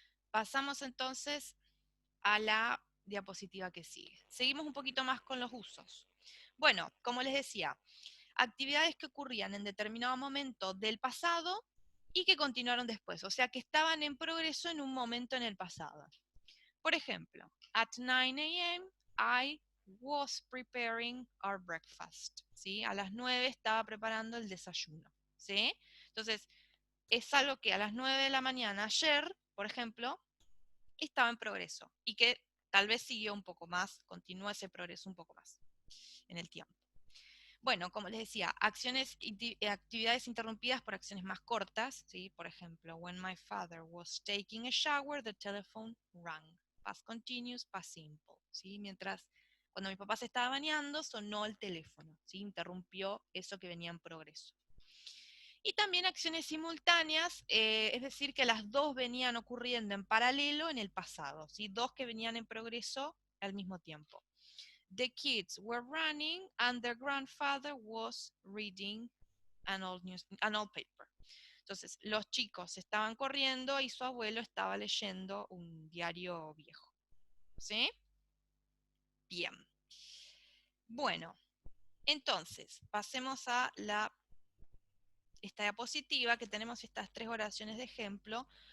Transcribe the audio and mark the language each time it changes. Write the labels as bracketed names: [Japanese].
[Spanish] Pasamos entonces a la diapositiva que sigue. Seguimos un poquito más con los usos. Bueno, como les decía, actividades que ocurrían en determinado momento del pasado y que continuaron después, o sea, que estaban en progreso en un momento en el pasado. Por ejemplo, [English] at 9 a.m. I was preparing our breakfast. [Spanish] ¿Sí? A las 9 estaba preparando el desayuno. ¿Sí? Entonces, es algo que a las 9 de la mañana ayer, por ejemplo, estaba en progreso y que tal vez siguió un poco más, continúa ese progreso un poco más en el tiempo. Bueno, como les decía, actividades interrumpidas por acciones más cortas, ¿sí? Por ejemplo, [English] when my father was taking a shower, the telephone rang. Past continuous, past simple, ¿sí? [Spanish] Mientras, cuando mi papá se estaba bañando, sonó el teléfono, ¿sí? Interrumpió eso que venía en progreso. Y también acciones simultáneas, es decir, que las dos venían ocurriendo en paralelo en el pasado, ¿sí? Dos que venían en progreso al mismo tiempo. [English] The kids were running and their grandfather was reading an old paper. [Spanish] Entonces, los chicos estaban corriendo y su abuelo estaba leyendo un diario viejo. ¿Sí? Bien. Bueno, entonces, pasemos a esta diapositiva que tenemos estas tres oraciones de ejemplo.